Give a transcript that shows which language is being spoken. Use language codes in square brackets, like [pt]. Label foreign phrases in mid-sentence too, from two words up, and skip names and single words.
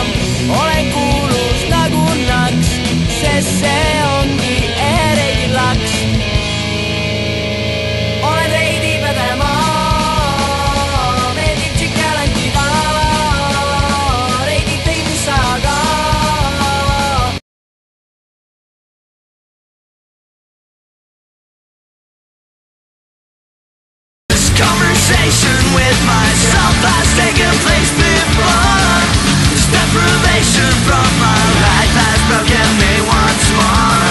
[et] Olen kuulus nagu naks, sest see ongi e-reidil laks. Olen Heidi Vedemaa, meeldib tšikelantida, Heidi feimis sajaga. [en] This conversation with myself has taken place before. This deprivation from my life has broken me once more.